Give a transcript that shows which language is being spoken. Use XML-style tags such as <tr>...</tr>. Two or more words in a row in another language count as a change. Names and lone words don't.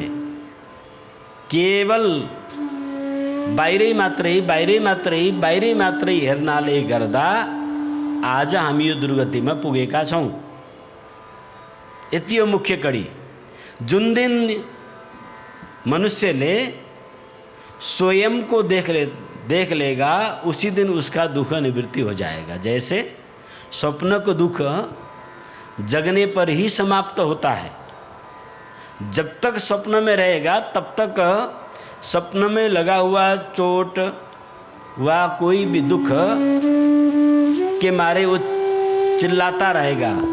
<ne>केवल बाहिरै मात्रै हेर्नाले गर्दा आज हामी यो दुर्गतिमा पुगेका छौँ। यति हो मुख्य कडी।</ne> <hi>जुन दिन मनुष्यले स्वयं को देख लेगा उसी दिन उसका दुख निवृत्ति हो जाएगा। जैसे स्वप्न को दुख जगने पर ही समाप्त होता है। जब तक स्वप्न में रहेगा तब तक स्वप्न में लगा हुआ चोट व कोई भी दुख के मारे वो चिल्लाता रहेगा।</hi>